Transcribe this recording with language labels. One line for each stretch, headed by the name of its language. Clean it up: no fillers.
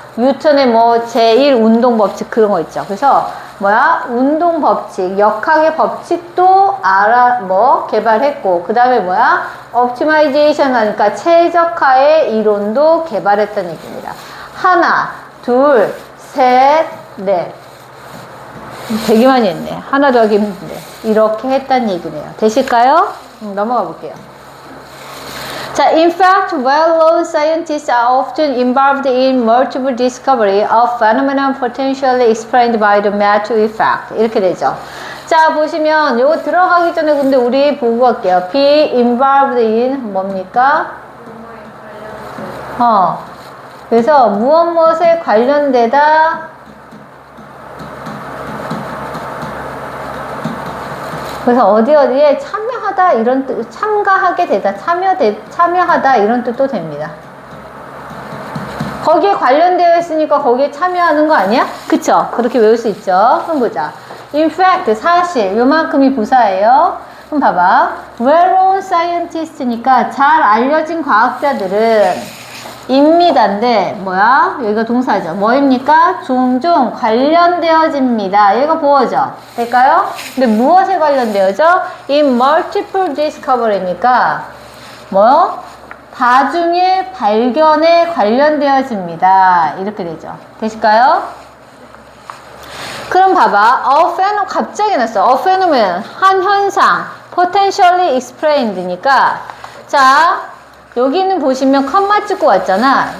Korean: 뉴턴의 제1 운동 법칙 그런 거 있죠. 그래서 운동 법칙, 역학의 법칙도 개발했고 그 다음에 optimization 하니까 최적화의 이론도 개발했다는 얘기입니다. 하나, 둘, 셋, 넷. 되게 많이 했네. 하나 더 하기 힘든데. 이렇게 했다는 얘기네요. 되실까요? 넘어가 볼게요.
English: 자, in fact, well-known scientists are often involved in multiple discovery of phenomena potentially explained by the Matthew effect.
Korean: 이렇게 되죠. 자, 보시면 요거 들어가기 전에 근데 우리 보고 갈게요. be involved in 뭡니까? 그래서 무엇에 관련되다. 그래서 어디에 참여하다 이런 뜻, 참가하게 되다, 참여하다 이런 뜻도 됩니다. 거기에 관련되어 있으니까 거기에 참여하는 거 아니야? 그쵸? 그렇게 외울 수 있죠. 그럼 보자.
English: In fact,
Korean: 사실 요만큼이 부사예요. 그럼 봐봐.
English: well-known scientist
Korean: 니까 잘 알려진 과학자들은 입니다인데 뭐야? 여기가 동사죠. 뭐입니까? 종종 관련되어집니다. 얘가 보어죠. 될까요? 근데 무엇에 관련되어져?
English: In multiple discovery니까 뭐?
Korean: 다중의 발견에 관련되어집니다. 이렇게 되죠. 되실까요? 그럼 봐봐. 갑자기 났어.
English: A phenomenon,
Korean: 한 현상.
English: Potentially explained
Korean: 니까 자, 여기는 보시면 컴마 찍고 왔잖아.